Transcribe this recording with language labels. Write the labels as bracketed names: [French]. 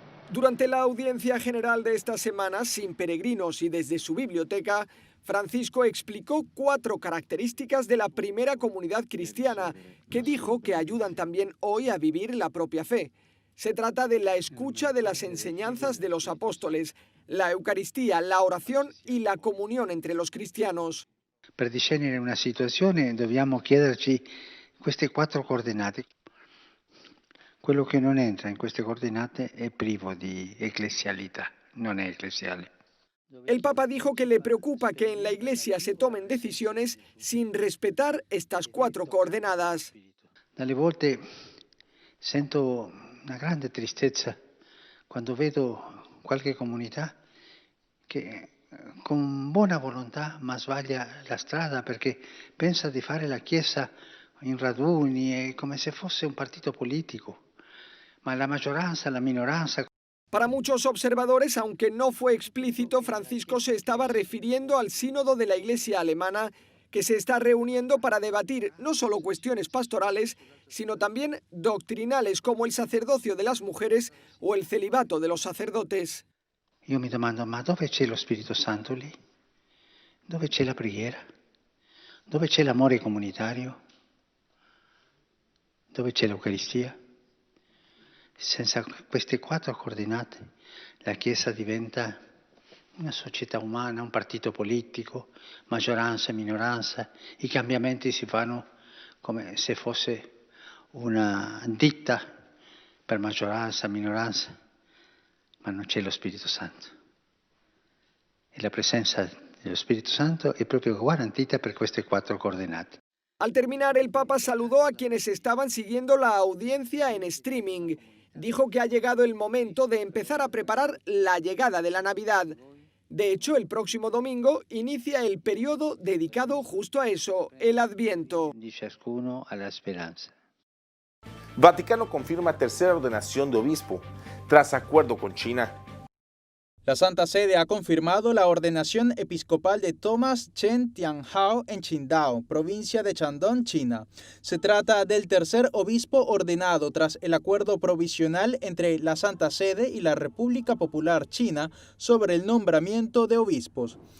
[Spanish] Durante la audiencia general de esta semana, sin peregrinos y desde su biblioteca, Francisco explicó 4 características de la primera comunidad cristiana, que dijo que ayudan también hoy a vivir la propia fe. Se trata de la escucha de las enseñanzas de los apóstoles, la Eucaristía, la oración y la comunión entre los cristianos. [Italian] Per discernere una situazione dobbiamo chiederci queste 4 coordinate. Quello che non entra in queste coordinate è privo di ecclesialità, non è ecclesiale. [Spanish] El Papa dijo que le preocupa que en la Iglesia se tomen decisiones sin respetar estas 4 coordenadas. [Italian] Dalle volte sento una grande tristezza quando vedo qualche comunità che con buona volontà ma sbaglia la strada perché pensa di fare la Chiesa in raduni, è come se fosse un partito politico, ma la maggioranza, la minoranza. [Spanish] Para muchos observadores, aunque no fue explícito, Francisco se estaba refiriendo al sínodo de la Iglesia alemana, que se está reuniendo para debatir no solo cuestiones pastorales, sino también doctrinales como el sacerdocio de las mujeres o el celibato de los sacerdotes. [Italian] Io mi domando, ma dove c'è lo Spirito Santo lì? Dove c'è la preghiera? Dove c'è l'amore comunitario? Dove c'è l'Eucaristia? Senza queste 4 coordinate la Chiesa diventa una società umana, un partito politico, maggioranza e minoranza. I cambiamenti si fanno come se fosse una ditta per maggioranza, minoranza, ma non c'è lo Spirito Santo. E la presenza dello Spirito Santo è proprio garantita per queste 4 coordinate. [Spanish] Al terminar, el Papa saludó a quienes estaban siguiendo la audiencia en streaming. Dijo que ha llegado el momento de empezar a preparar la llegada de la Navidad. De hecho, el próximo domingo inicia el periodo dedicado justo a eso, el Adviento. [Italian] Di ciascuno alla speranza. [Spanish] Vaticano confirma tercera ordenación de obispo, tras acuerdo con China. La Santa Sede ha confirmado la ordenación episcopal de Thomas Chen Tianhao en Qingdao, provincia de Shandong, China. Se trata del tercer obispo ordenado tras el acuerdo provisional entre la Santa Sede y la República Popular China sobre el nombramiento de obispos.